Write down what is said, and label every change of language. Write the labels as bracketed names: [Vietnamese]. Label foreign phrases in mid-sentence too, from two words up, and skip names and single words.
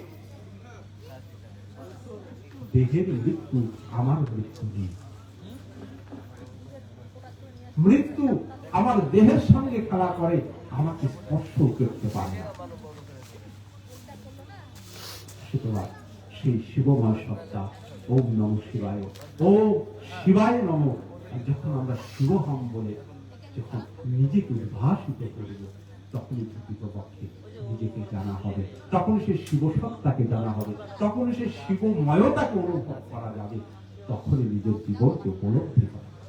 [Bangla] দেহের মৃত্যু, আমার মৃত্যু নেই। মৃত্যু আমার দেহের সঙ্গে খেলা করে, আমাকে স্পর্শ করতে পারে না। সুতরাং সেই শিবময় সত্তা, [Sanskrit] ওম নমঃ শিবায়, ওম শিবায় নমঃ, [Bangla] যখন আমরা শিবহম বলে যখন নিজেকে উদ্ভাসিত করব, তখনই প্রকৃতপক্ষে নিজেকে জানা হবে, তখন সে শিব সত্তাকে জানা হবে, তখন সে শিবময়তাকে অনুভব করা যাবে, তখনই নিজের জীবনকে উপলব্ধি করা।